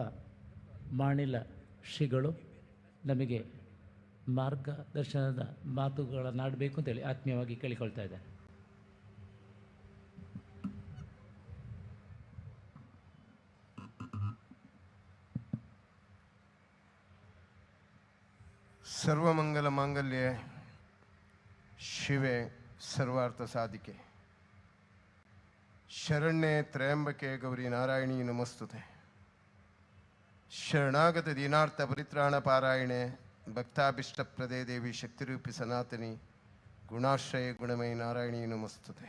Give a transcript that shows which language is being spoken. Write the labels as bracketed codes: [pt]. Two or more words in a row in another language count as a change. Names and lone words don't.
[kn] ಮಾಣಿಲ ಶ್ರೀಗಳು ನಮಗೆ ಮಾರ್ಗದರ್ಶನದ ಮಾತುಗಳನ್ನಾಡಬೇಕು ಅಂತೇಳಿ ಆತ್ಮೀಯವಾಗಿ ಕೇಳಿಕೊಳ್ತಾ ಇದ್ದಾರೆ. [sa] ಸರ್ವಮಂಗಲ ಮಾಂಗಲ್ಯ ಶಿವೆ ಸರ್ವಾರ್ಥ ಸಾಧಿಕೆ ಶರಣ್ಯೆ ತ್ರಯಂಬಕೆ ಗೌರಿ ನಾರಾಯಣಿ ನಮಸ್ತುತೆ. ಶರಣಾಗತ ದೀನಾರ್ಥ ಪರಿತ್ರಾಣ ಪಾರಾಯಣೆ ಭಕ್ತಾಭಿಷ್ಟಪ್ರದೇ ದೇವಿ ಶಕ್ತಿರೂಪಿ ಸನಾತನಿ ಗುಣಾಶ್ರಯ ಗುಣಮಯಿ ನಾರಾಯಣಿ ನಮಸ್ತುತೆ.